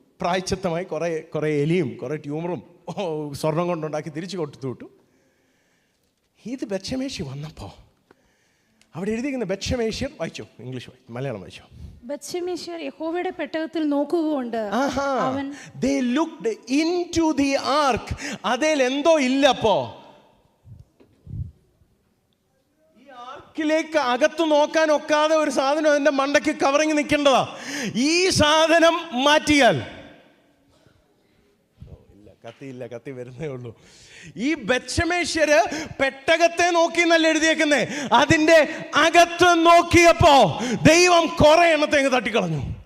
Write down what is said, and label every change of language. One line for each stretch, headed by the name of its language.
Malayalam: പ്രായശ്ചിത്തമായി കുറേ എലിയും കുറേ ട്യൂമറും സ്വർണം കൊണ്ടുണ്ടാക്കി തിരിച്ചു കൊടുത്തു വിട്ടു. ഇത് ബെത്ശമേശി വന്നപ്പോൾ അവിടെ എഴുതിയിരിക്കുന്ന ബെത്ശമേശ്യർ വായിച്ചോ, ഇംഗ്ലീഷ് മലയാളം വായിച്ചോ. ബെത്ശമേശ്യർ യഹോവയുടെ പെട്ടകത്തിൽ നോക്കുകകൊണ്ട്
English: they looked into the ark.
Malayalam: അതിൽ എന്തോ ഇല്ലപ്പോ. ഈ ആർക്കിലേക്ക് അകത്ത് നോക്കാൻ ഒക്കാതെ ഒരു സാധനം അതിന്റെ മണ്ടയ്ക്ക് കവറിങ് നിൽക്കേണ്ടതാ. ഈ സാധനം മാറ്റിയാൽ കത്തി വരുന്നേ ഉള്ളൂ. ഈ ബെത്ശമേശ്യര് പെട്ടകത്തെ നോക്കി എന്നല്ല എഴുതിയേക്കുന്നേ, അതിന്റെ അകത്ത് നോക്കിയപ്പോ ദൈവം കുറെ എണ്ണത്തെ അങ്ങ് തട്ടിക്കളഞ്ഞു.